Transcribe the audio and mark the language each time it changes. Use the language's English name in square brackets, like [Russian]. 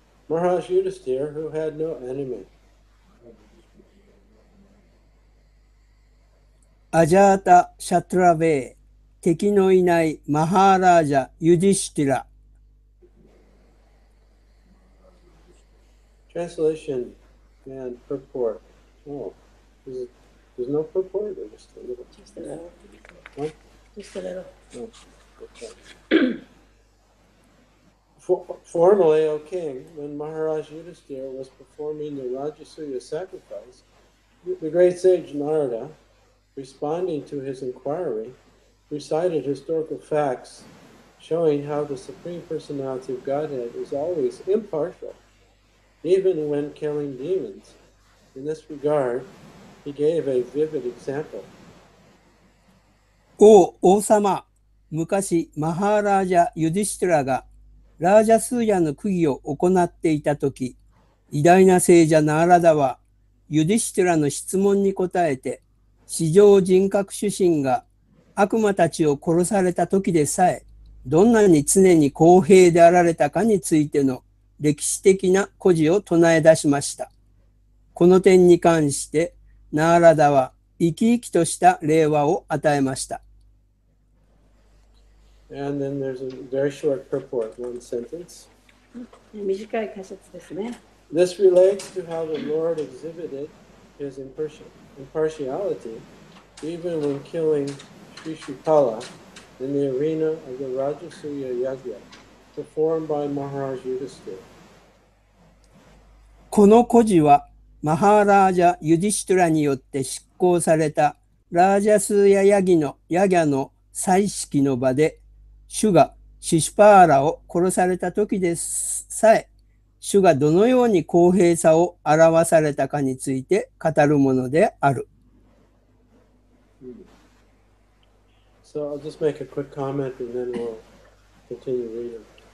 [English] Mahārāja Yudhiṣṭhira, who had no enemy. [Japanese] アジャータ・シャトラベー敵のいないマハーラージャ・ユディシュティラ [English] Translation and purport. Oh, there's no purport or just a little? Just a little. What? Just a little. No. Okay. Formerly, O king, when Mahārāja Yudhiṣṭhira was performing the Rajasuya sacrifice, the great sage Narada, responding to his inquiry, recited historical facts showing how the Supreme Personality of Godhead is always impartial, even when killing demons. In this regard, he gave a vivid example. [Japanese] 王様、昔マハーラージャ・ユディシュティラがラージャスーヤの供儀を行っていたとき、偉大な聖者ナーラダはユディシュティラの質問に答えて、至上人格主神が悪魔たちを殺されたときでさえ、どんなに常に公平であられたかについての歴史的な故事を唱え出しました。この点に関して、ナーラダは生き生きとした令和を与えました。 [English] And then there's a very short purport, one sentence. [Japanese] 短い解説ですね。 [English] This relates to how the Lord exhibited his impartiality, even when killing Sri Shukala in the arena of the Rajasuya Yajna, performed by Mahārāja Yudhiṣṭhira. [Japanese] この故事はマハーラージャ・ユディシュトゥラによって執行されたラージャスーヤヤギのヤギャの祭式の場で、主がシシュパーラを殺された時でさえ、主がどのように公平さを表されたかについて語るものである。 [English] So I'll just make a quick comment and then we'll continue reading.